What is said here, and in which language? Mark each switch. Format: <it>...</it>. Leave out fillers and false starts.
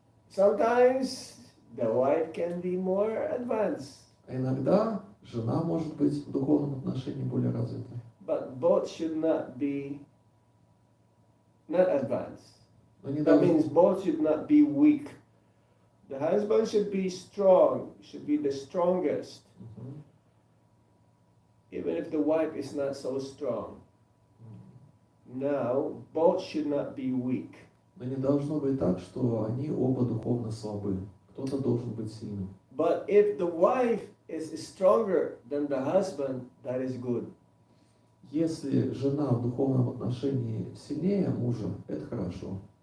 <en>Sometimes the wife can be more advanced,</en> <ru>А иногда жена может быть в духовном отношении более развитой.</ru> <en>but both should not be not advanced.</en> <ru>Но не</ru> <en>That means</en> <ru>должно,</ru> <en>both should not be weak. The husband should be strong, should be the strongest, Мгм. even if the wife is not so strong. Now, both should not be weak.</en> <ru>Но не должно быть так, что они оба духовно слабы. Кто-то должен быть сильным.</ru> <en>But if the wife is stronger than the husband, that is good.</en> <ru>Если жена в духовном отношении сильнее мужа, это хорошо.</ru>